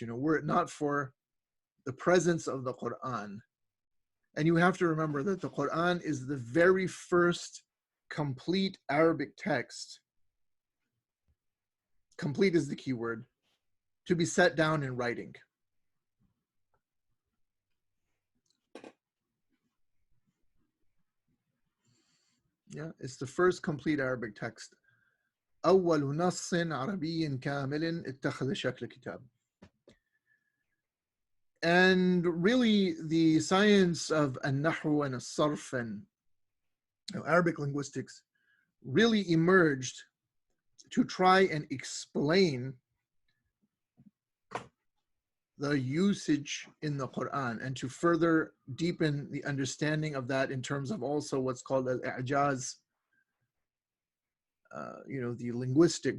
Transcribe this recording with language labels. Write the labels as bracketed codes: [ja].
[en] You know, were it not for the presence of the Quran, and you have to remember that the Quran is the very first complete Arabic text. Complete is the key word, to be set down in writing. Yeah, it's the first complete Arabic text. [ar] أول نص عربي كامل اتخذ شكل كتاب. [en] And really the science of al-Nahw and al-Sarf and Arabic linguistics really emerged to try and explain the usage in the Quran and to further deepen the understanding of that in terms of also what's called al-i'jaz, the linguistic.